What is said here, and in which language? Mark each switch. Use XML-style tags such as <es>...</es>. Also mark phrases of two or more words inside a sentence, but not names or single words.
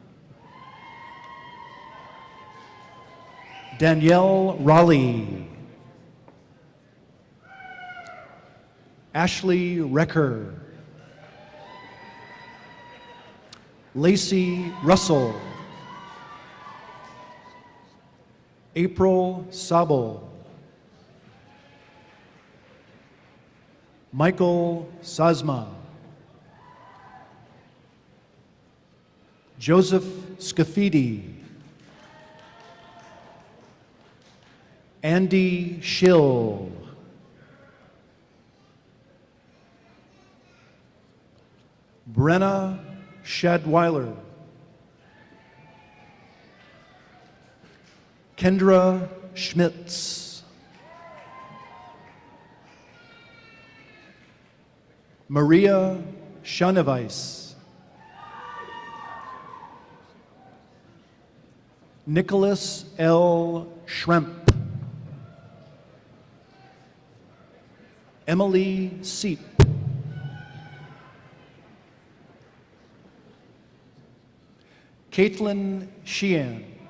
<en>Danielle Raleigh. Ashley Recker. Lacey Russell. April Sabo. Michael Sazma. Joseph Scafidi. Andy Schill. Brenna Shadweiler. Kendra Schmitz. Maria Shanevice. Nicholas L. Schremp. Emily Seep. Caitlin Sheehan.</en>